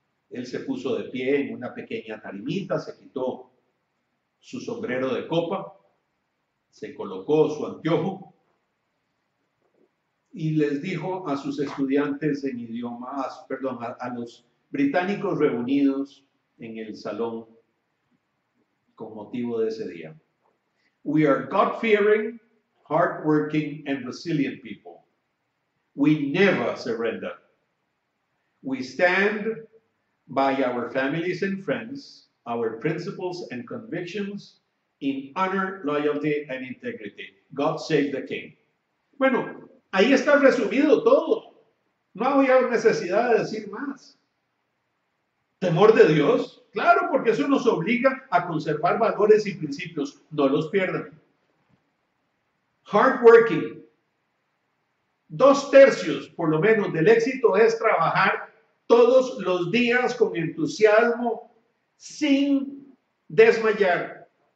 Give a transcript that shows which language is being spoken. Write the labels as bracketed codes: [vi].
[es] Él se puso de pie en una pequeña tarimita, se quitó su sombrero de copa, se colocó su anteojo y les dijo a sus estudiantes en idioma, a los británicos reunidos en el salón con motivo de ese día: [en] We are God-fearing, hard-working and resilient people. We never surrender. We stand by our families and friends, our principles and convictions in honor, loyalty, and integrity. God save the King. [es] Bueno, ahí está resumido todo. No había necesidad de decir más. Temor de Dios, claro, porque eso nos obliga a conservar valores y principios. No los pierdan. Hardworking. 2/3, por lo menos, del éxito es trabajar todos los días con entusiasmo, sin desmayar.